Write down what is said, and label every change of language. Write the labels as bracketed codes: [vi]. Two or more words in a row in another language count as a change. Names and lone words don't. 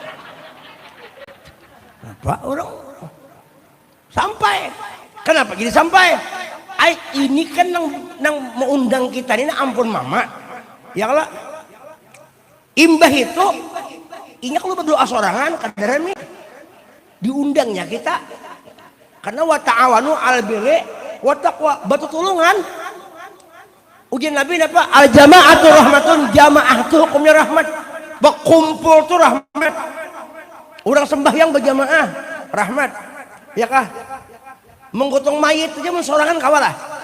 [bjn] Apa orang? Sampai. Kenapa jadi sampai? Ini kan nang mengundang kita ini ampun mama. Ya kalau imbah itu, inya kalau berdoa sorangan kadarami diundangnya kita. [ar] Karena وتعاونوا على البر والتقوى, [bjn] batu tulungan. Ujian Nabi apa? [ar] الجماعة رحمة, [bjn] jamaah itu hukumnya rahmat. Berkumpul itu rahmat. Orang sembahyang berjamaah rahmat. Ya kah? Menggotong mayit aja mensorangan kawalah.